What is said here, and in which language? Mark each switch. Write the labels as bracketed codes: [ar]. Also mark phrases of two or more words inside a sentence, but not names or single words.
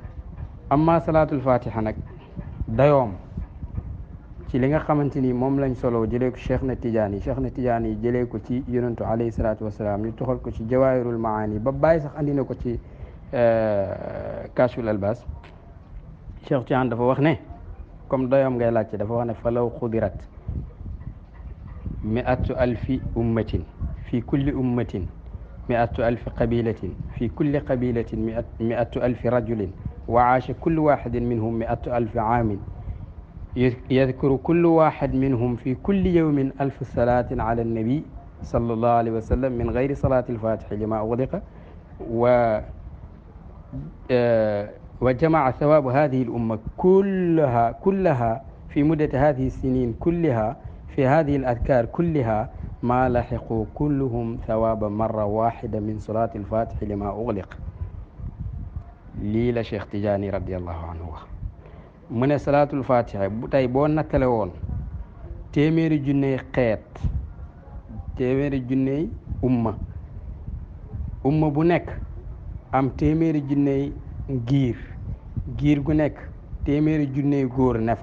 [wo] amma salaatul fatiha nag dayoom ci li nga xamante ni moom lañ solo jëlee ko Cheikh na Tidiane yi jëlee ko ci yonentu [ar] عليه الصلاة والسلام, [wo] ñu toxal ko ci jawaahirul maani ba bàyyi sax andi na ko ci Kashful Albas. Cheikh Tidiane dafa wax ne, [ar] comme dayoom ngay laajte, dafa wax ne فلو قدرت 100,000 أمة في كل أمة 100,000 قبيلة في كل قبيلة 100,000 رجل وعاش كل واحد منهم 100,000 عام يذكر كل واحد منهم في كل يوم 1000 صلاة على النبي صلى الله عليه وسلم من غير صلاة الفاتح لما أغلق وجمع ثواب هذه الأمة كلها في مدة هذه السنين كلها في هذه الأذكار كلها ما لحقوا كلهم ثواب مرة واحدة من صلاة الفاتح لما أغلق. [wo] lii la Cheikh Tidiane [ar] رضي الله عنه [wo] wax mu ne salaatul fatiha bu tey boo nattale woon téeméeri junney xeet téeméeri junney umma bu nekk am téeméeri junney giir gu nekk téeméeri junney góor ne